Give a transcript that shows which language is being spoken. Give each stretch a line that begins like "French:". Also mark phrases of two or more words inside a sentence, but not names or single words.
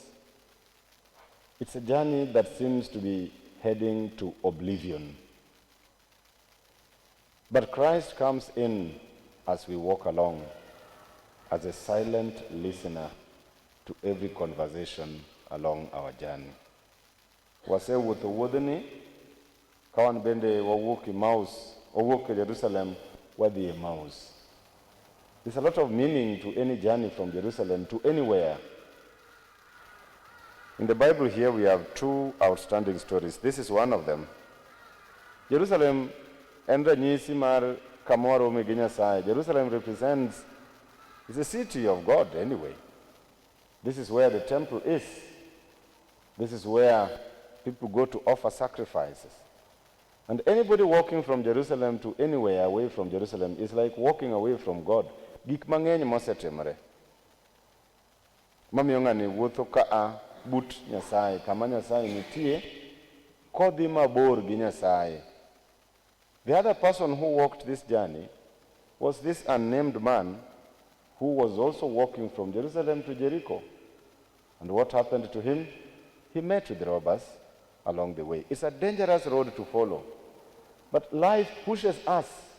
English: It's a journey that seems to be heading to oblivion. But Christ comes in as we walk along as a silent listener to every conversation along our journey.
Luo (Kenya and Tanzania): Wase wuotho wuodhni kawan bende wawuok Emmaus, wawuok Jerusalem, wadhi Emmaus.
English: There's a lot of meaning to any journey from Jerusalem to anywhere. In the Bible here we have two outstanding stories. This is one of them.
Luo (Kenya and Tanzania): Jerusalem en ranyisi mar kamoro gi Nyasaye.
English: Jerusalem represents, it's a city of God anyway. This is where the temple is. This is where people go to offer sacrifices. And anybody walking from Jerusalem to anywhere away from Jerusalem is like walking away from God.
Luo (Kenya and Tanzania): Gik mang'eny mosetimore. Mamiyo ng'ani wuotho kaa but Nyasaye, kama Nyasaye nitie, kodhi mabor gi Nyasaye.
English: The other person who walked this journey was this unnamed man who was also walking from Jerusalem to Jericho. And what happened to him? He met with robbers along the way. It's a dangerous road to follow. But life pushes us.